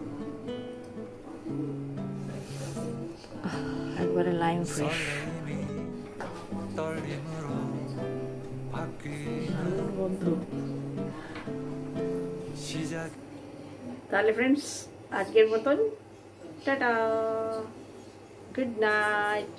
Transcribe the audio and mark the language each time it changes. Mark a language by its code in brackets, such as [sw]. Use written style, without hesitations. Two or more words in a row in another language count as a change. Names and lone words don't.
[bn] একবারে [en] lime fresh. [ko] 설레임이 떨림으로 바뀌는 시작। [bn] তাহলে ফ্রেন্ডস আজকের মতন টাটা, [en] good night.